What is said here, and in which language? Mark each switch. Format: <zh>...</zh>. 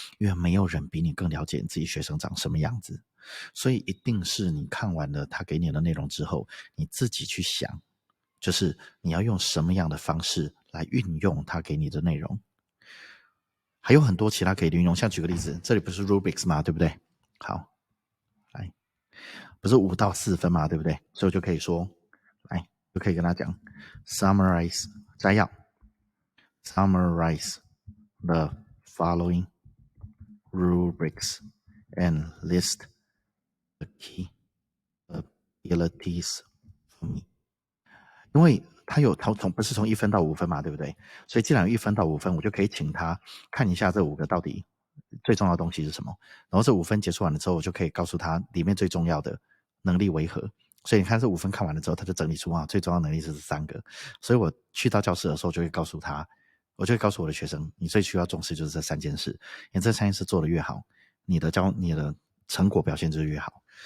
<zh>因为没有人比你更了解你自己学生长什么样子，所以一定是你看完了他给你的内容之后，你自己去想，就是你要用什么样的方式来运用他给你的内容。还有很多其他可以运用，像举个例子，这里不是 rubrics 吗？对不对？好，来，不是5到4分嘛，对不对？所以我就可以说，来，就可以跟他讲</zh> <en>summarize</en> <zh>摘要</zh> <en>summarize the following rubrics and list the key abilities for me。</en> <zh>因为它有不是从1分到5分嘛，对不对？所以既然有1分到5分，我就可以请他看一下这5个到底最重要的东西是什么，然后这5分结束完了之后，我就可以告诉他里面最重要的能力为何。所以你看这5分看完了之后，他就整理出最重要的能力是这3个。所以我去到教室的时候，就会告诉他，我就会告诉我的学生，你最需要重视就是这3件事，因为这3件事做得越好，你的成果表现就是越好。</zh>